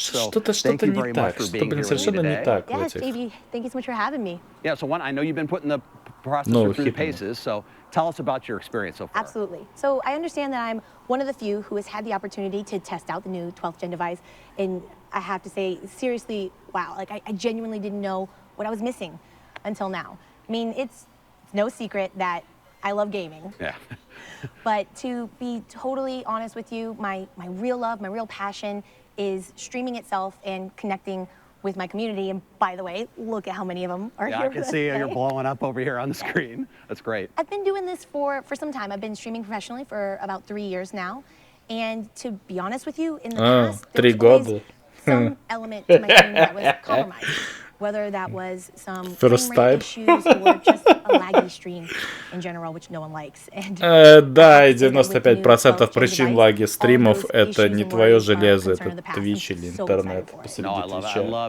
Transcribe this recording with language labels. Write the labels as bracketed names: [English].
[Russian] Что-то не так, что-то, блин, совершенно не так в этих. [English] Yeah, so one, I know you've been putting the processor through the paces, so tell us about your experience so far. Absolutely. So I understand that I'm one of the few who has had the opportunity to test out the new 12th gen device, and I have to say, seriously, wow, like I genuinely didn't know what I was missing until now. I mean, it's no secret that I love gaming. Yeah. But to be totally honest with you, my real love, my real passion is streaming itself and connecting with my community. And by the way, look at how many of them are here. I can see you're blowing up over here on the screen. That's great. I've been doing this for some time. I've been streaming professionally for about 3 years now. And to be honest with you, in the past, there was always some element to my streaming that was compromised. Whether that was some frame rate issues or just a laggy stream in general, which no one likes. [Russian] Да, и 95% причин лаги стримов это не твое железо, это Twitch или интернет посреди Твича.